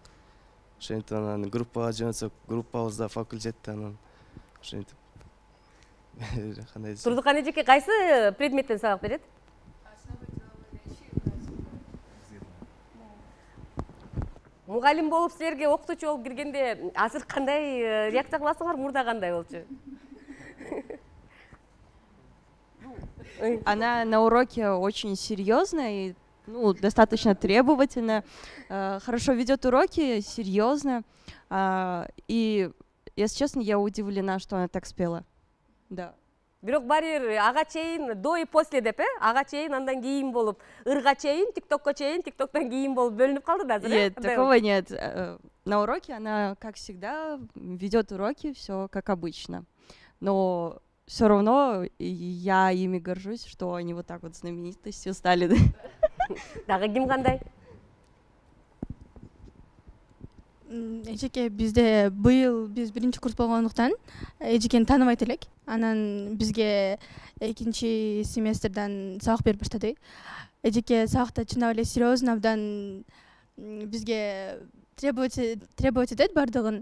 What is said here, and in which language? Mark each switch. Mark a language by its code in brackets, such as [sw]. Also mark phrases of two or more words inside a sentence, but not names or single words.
[ky] Ошентип анан группага жөнөтсөк, группабызда факультетте анан ошентип кандай десем. Турдукан эжеке кайсы предметтен сабак берет? Мугалим болуп силерге окутуучу болуп киргенде азыр кандай реакция кыласыңар, мурда кандай болчу? [ru] Она на уроке очень серьезная и достаточно требовательно, хорошо ведет уроки, серьезно. И, если честно, я удивлена, что она так спела. Да. [ky] Бирок баары ага чейин [ru] до и после [ky] деп, ага чейин андан кийин болуп, ырга чейин, ТикТокко чейин, ТикТоктон кийин болуп бөлүнүп калды да азыр. [ru] Нет, такого нет. На уроке она, как всегда, ведет уроки, все как обычно. Но все равно я ими горжусь, что они вот так вот знаменитостью стали. [ky] Дагы ким кандай? Эжеке бизде быйыл биз биринчи курс болгондуктан эжекени тааныбайт элек. Анан бизге экинчи семестрден сабак берип баштады. Эжеке сабакта чындап эле серьезно, абдан бизге требовать этет бардыгын.